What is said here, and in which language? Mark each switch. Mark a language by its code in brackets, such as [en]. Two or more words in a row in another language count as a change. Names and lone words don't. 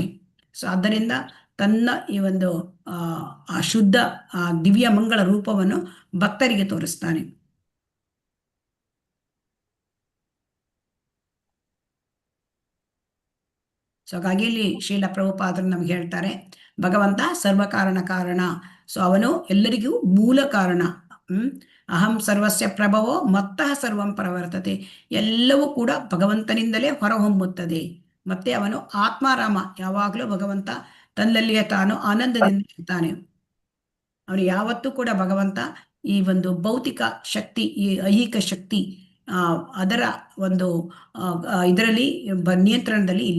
[kn] ಸೊ ಆದ್ದರಿಂದ ತನ್ನ ಈ ಒಂದು ಆ ಶುದ್ಧ ದಿವ್ಯ ಮಂಗಳ ರೂಪವನ್ನು ಭಕ್ತರಿಗೆ ತೋರಿಸ್ತಾನೆ. ಸೊ ಹಾಗಾಗಿ ಇಲ್ಲಿ ಶ್ರೀಲ ಪ್ರಭುಪಾದರು ನಮ್ಗೆ ಹೇಳ್ತಾರೆ, ಭಗವಂತ ಸರ್ವಕಾರಣ ಕಾರಣ. ಸೊ ಅವನು ಎಲ್ಲರಿಗೂ ಮೂಲ ಕಾರಣ. [sa] ಅಹಂ ಸರ್ವಸ್ಯ ಪ್ರಭವೋ ಮತ್ತಃ ಸರ್ವಂ ಪ್ರವರ್ತತೆ. [kn] ಎಲ್ಲವೂ ಕೂಡ ಭಗವಂತನಿಂದಲೇ ಹೊರಹೊಮ್ಮುತ್ತದೆ. ಮತ್ತೆ ಅವನು ಆತ್ಮಾರಾಮ, ಯಾವಾಗಲೂ ಭಗವಂತ ತನ್ನಲ್ಲಿಯೇ ತಾನು ಆನಂದದಿಂದ ಇರ್ತಾನೆ. ಅವನು ಯಾವತ್ತೂ ಕೂಡ ಭಗವಂತ ಈ ಒಂದು ಭೌತಿಕ ಶಕ್ತಿ, ಈ ಐಹಿಕ ಶಕ್ತಿ ಅದರ ಒಂದು ಇದರಲ್ಲಿ ನಿಯಂತ್ರಣದಲ್ಲಿ ಇಲ್ಲ.